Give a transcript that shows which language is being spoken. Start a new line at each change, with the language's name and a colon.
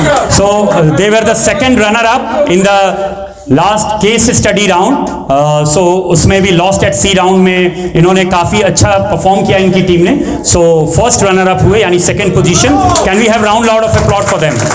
English: So they were the second runner-up in the last case study round.
Hindi: So उसमें भी lost at C round में इन्होंने काफी अच्छा परफॉर्म किया इनकी टीम ने।
English: So first runner-up
Hindi: हुए, यानी
English: second position. Can we have round loud of applause for them?